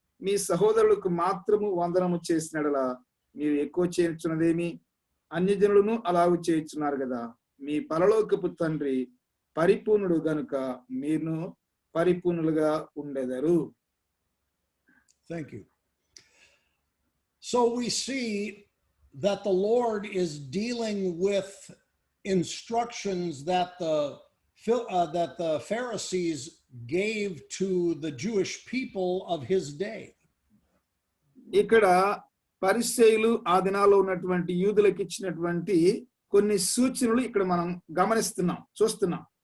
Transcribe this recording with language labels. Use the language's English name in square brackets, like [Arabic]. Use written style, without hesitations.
[Telugu] మీ సహోదరులకు మాత్రము వందనము చేసినలా మీరు ఎక్కువ చేయుచున్నదేమి? అన్యజనులను అలాగు చేయుచున్నారు కదా. మీ పరలోకపు తండ్రి పరిపూర్ణుడు గనుక మీరు పరిపూర్ణులుగా ఉండెదరు. [English] Thank you. So we see that the Lord is dealing with instructions that the Pharisees gave to the Jewish people of his day. [Telugu] ఇక్కడ పరిసయ్యులు ఆ దినాల్లో ఉన్నటువంటి యూదులకు ఇచ్చినటువంటి కొన్ని సూచనలు ఇక్కడ మనం చూస్తున్నాం.